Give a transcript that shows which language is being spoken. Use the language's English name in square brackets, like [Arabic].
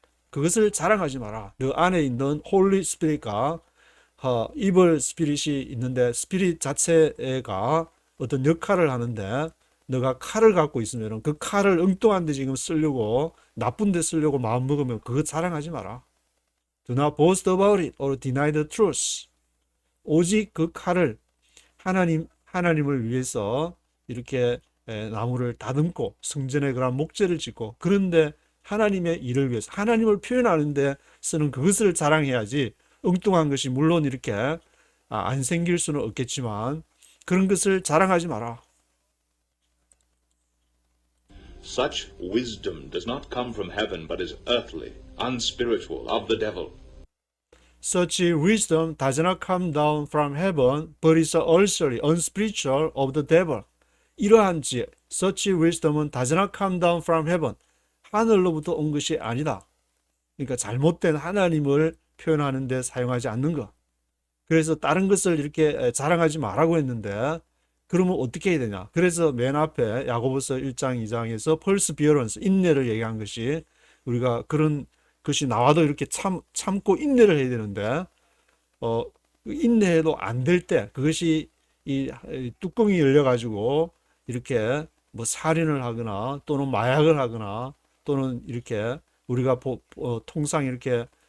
[Korean] 그것을 자랑하지 마라. 너 안에 있는 홀리 스피릿과 이블 스피릿이 있는데 스피릿 자체가 어떤 역할을 하는데 너가 칼을 갖고 있으면 그 칼을 엉뚱한 데 지금 쓰려고 나쁜 데 쓰려고 마음 먹으면 그거 자랑하지 마라. [English] Do not boast about it or deny the truth. [Korean] 오직 그 칼을 하나님을 위해서 이렇게 나무를 다듬고 성전에 그런 목재를 짓고 그런데 하나님의 일을 위해서 하나님을 표현하는데 쓰는 그것을 자랑해야지 엉뚱한 것이 물론 이렇게 안 생길 수는 없겠지만 그런 것을 자랑하지 마라. [English] Such wisdom does not come from heaven but is earthly, unspiritual, of the devil. Such wisdom does not come down from heaven but is earthly, unspiritual, of the devil. [Korean] 이러한 지혜, [English] such wisdom은 does not come down from heaven. [Korean] 하늘로부터 온 것이 아니다. 그러니까 잘못된 하나님을 표현하는 데 사용하지 않는 것. 그래서 다른 것을 이렇게 자랑하지 말라고 했는데 그러면 어떻게 해야 되냐. 그래서 맨 앞에 야고보서 1장 2장에서 perseverance, 인내를 얘기한 것이 우리가 그런 것이 나와도 이렇게 참고 인내를 해야 되는데 인내해도 안 될 때 그것이 이 뚜껑이 열려가지고 이렇게 뭐 살인을 하거나 또는 마약을 하거나 또는 이렇게 우리가 통상 이렇게